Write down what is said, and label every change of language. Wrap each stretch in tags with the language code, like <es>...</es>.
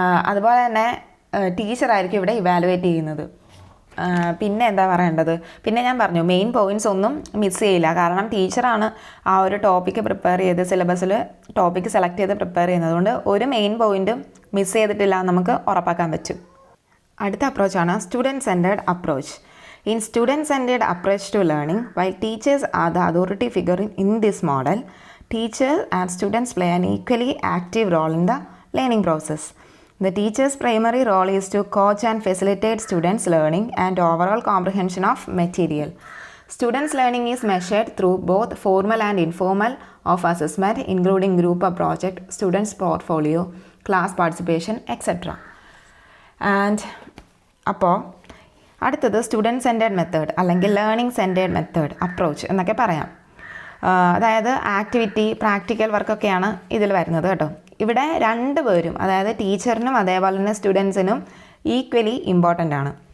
<ml>അതുപോലെ തന്നെ ടീച്ചറായിരിക്കും ഇവിടെ ഇവാലുവേറ്റ് ചെയ്യുന്നത്. പിന്നെ എന്താ പറയേണ്ടത്? പിന്നെ ഞാൻ പറഞ്ഞു മെയിൻ പോയിൻറ്റ്സ് ഒന്നും മിസ് ചെയ്യില്ല. കാരണം ടീച്ചറാണ് ആ ഒരു ടോപ്പിക്ക് പ്രിപ്പയർ ചെയ്ത് സിലബസിൽ ടോപ്പിക്ക് സെലക്ട് ചെയ്ത് പ്രിപ്പയർ ചെയ്യുന്നത്. അതുകൊണ്ട് ഒരു മെയിൻ പോയിൻറ്റും മിസ് ചെയ്തിട്ടില്ല നമുക്ക് ഉറപ്പാക്കാൻ പറ്റും. അടുത്ത അപ്രോച്ചാണ് student centred approach.</ml> <en>In student-centered approach to learning, while teachers are the authority figure in this model, teachers and students play an equally active role in the learning process. The teacher's primary role is to coach and facilitate students' learning and overall comprehension of material. Students' learning is measured through both formal and informal of assessment, including group of project, students' portfolio, class participation, etc.</en> <ml>And അപ്പോൾ അടുത്തത് student centred method അല്ലെങ്കിൽ learning centred method approach എന്നൊക്കെ പറയാം. അതായത് activity, practical വർക്കൊക്കെയാണ് ഇതിൽ വരുന്നത് കേട്ടോ. ഇവിടെ രണ്ടുപേരും, അതായത് ടീച്ചറിനും അതേപോലെ തന്നെ സ്റ്റുഡൻസിനും ഈക്വലി ഇമ്പോർട്ടൻ്റ് ആണ്.</ml>